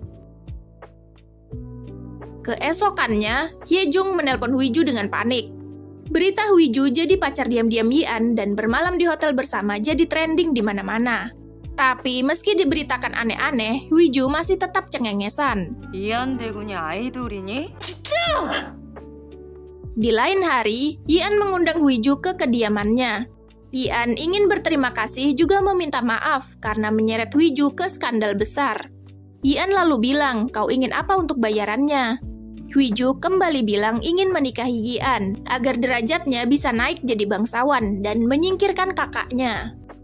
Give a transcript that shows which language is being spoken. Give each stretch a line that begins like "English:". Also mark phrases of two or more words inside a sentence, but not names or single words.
Indonesian: Keesokannya, Hyejung menelpon Huiju dengan panik. Berita Huiju jadi pacar diam-diam Yian dan bermalam di hotel bersama jadi trending di mana-mana. Tapi meski diberitakan aneh-aneh, Huiju masih tetap cengengesan.
Korean: 이안 대군이 아이돌이니?
Indonesian: Di lain hari, Yian mengundang Huiju ke kediamannya. Yian ingin berterima kasih juga meminta maaf karena menyeret Huiju ke skandal besar. Yian lalu bilang, "Kau ingin apa untuk bayarannya?" Huiju kembali bilang ingin menikahi Yian agar derajatnya bisa naik jadi bangsawan dan menyingkirkan kakaknya.